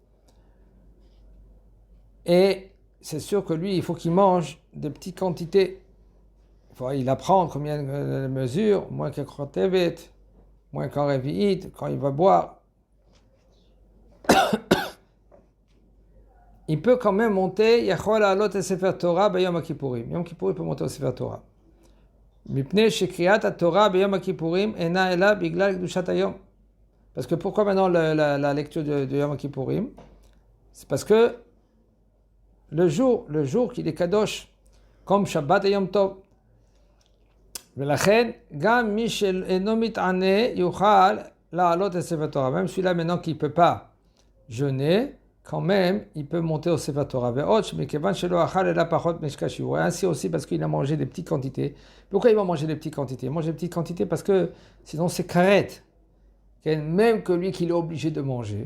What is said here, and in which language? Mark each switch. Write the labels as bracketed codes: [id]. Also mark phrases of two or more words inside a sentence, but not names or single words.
[fr] Et c'est sûr que lui, il faut qu'il mange de petites quantités. Il apprend combien de mesures, moins qu'un krotevet, moins qu'un révi'it, quand il va boire. Il peut quand même monter, [he] יכול לעלות את ספר תורה ביום כיפורים. [fr] Yom Kippourim peut monter au Sefer Torah. [he] מפני שקריאת תורה ביום כיפורים אינה אלא בגלל קדושת היום. [fr] Parce que pourquoi maintenant la lecture de Yom Kippourim? C'est parce que le jour qu'il est kadosh, comme Shabbat et Yom Tov. [he] ולכן, גם מי שאינו מתענה יוכל לעלות את ספר תורה. [fr] Même celui-là maintenant qui ne peut pas jeûner, quand même, il peut monter au Sefer Torah. Ainsi aussi parce qu'il a mangé des petites quantités. Pourquoi il va manger des petites quantités? Il mange des petites quantités parce que sinon c'est karet. Même que lui qu'il est obligé de manger.